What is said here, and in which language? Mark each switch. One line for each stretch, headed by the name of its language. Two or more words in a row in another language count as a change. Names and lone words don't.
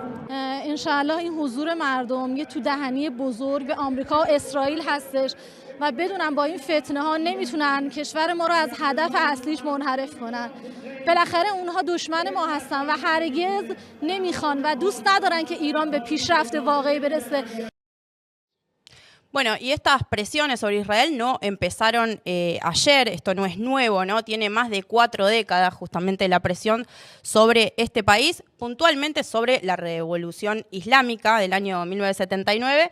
Persian: انشاءالله این حضور مردم یه تو دهنی بزرگ آمریکا و اسرائیل هستش و بدونم با این فتنه ها نمیتونن کشور ما رو از هدف اصلیش منحرف کنن. بالاخره اونها دشمن ما هستن و هرگز نمیخوان و دوست ندارن که ایران به پیشرفت واقعی برسه.
Spanish: Bueno, y estas presiones sobre Israel no empezaron ayer, esto no es nuevo, ¿no? Tiene más de 4 décadas justamente la presión sobre este país, puntualmente sobre la revolución islámica del año 1979.